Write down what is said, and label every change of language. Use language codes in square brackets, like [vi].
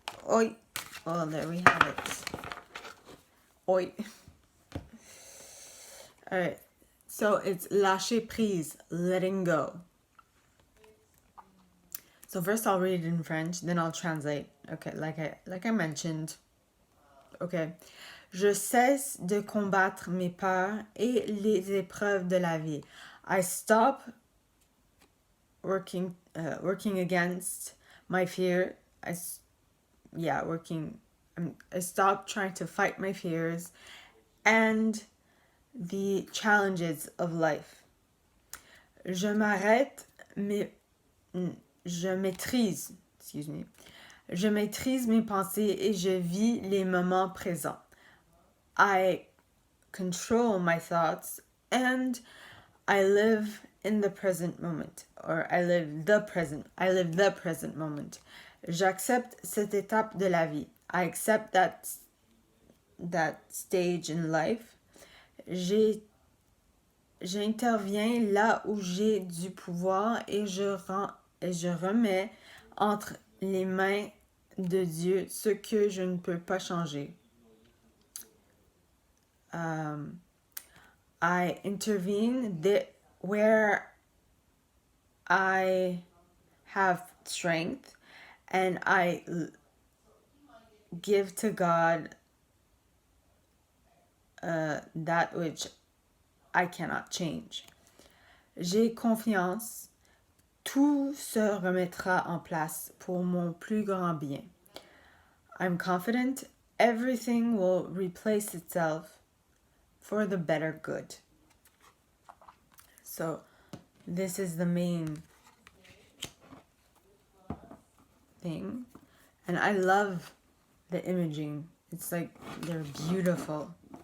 [en] Oi. Oh, there we have it. Oi. All right. So it's [fr] lâcher prise, [en] letting go. So first I'll read it in French, then I'll translate. Okay, like I mentioned. Okay. [fr] Je cesse de combattre mes peurs et les épreuves de la vie. [en] I stop working against my fear. I stop trying to fight my fears and the challenges of life. [fr] Je maîtrise mes pensées et je vis les moments présents. [en] I control my thoughts and I live in the present moment, or I live the present moment. [fr] J'accepte cette étape de la vie. [en] I accept that stage in life. [fr] J'interviens là où j'ai du pouvoir et je remets entre les mains de Dieu, ce que je ne peux pas changer. [en] I intervene where I have strength, and I give to God that which I cannot change. [fr] J'ai confiance, tout se remettra en place pour mon plus grand bien. [en] I'm confident everything will replace itself for the better good. So this is the main thing. And I love the imaging. It's like they're beautiful.